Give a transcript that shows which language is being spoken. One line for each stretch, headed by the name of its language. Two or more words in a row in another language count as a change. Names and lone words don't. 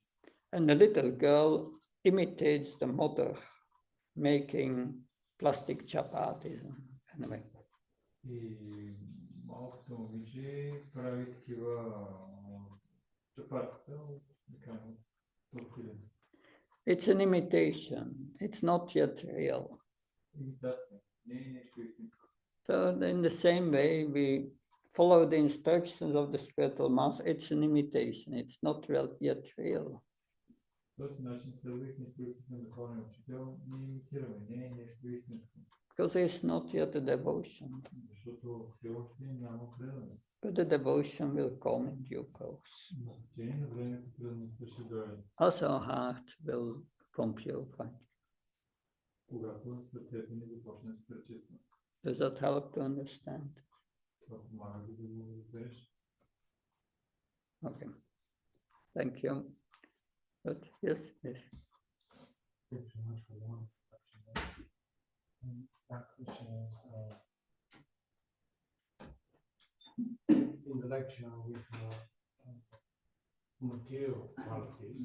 English: And the little girl imitates the mother making plastic chapatis. Anyway.
Bulgarian: И малкото момиче прави такива чапатата от пластилин.
English: It's an imitation. It's not yet real.
Bulgarian: Имитация. Не е нещо истинско.
English: So in the same way, we follow the instructions of the spiritual master, it's an imitation. It's not yet real.
Bulgarian: Този начин, следвайки инструкциите на Върховния Учител, ние имитираме, не е нещо истинско.
English: Because it's not yet a devotion.
Bulgarian: Защото все още няма преданост.
English: But the devotion will come in due course.
Bulgarian: Но в течение на времето предаността ще дойде.
English: As our heart will come purified.
Bulgarian: Когато сърцето ни започне да се пречиства.
English: Does that help to understand?
Bulgarian: Това помага да го разбереш.
English: Okay. Thank you. But yes, yes. Thank you so much for the introduction. Our question is, in the lecture we have material qualities.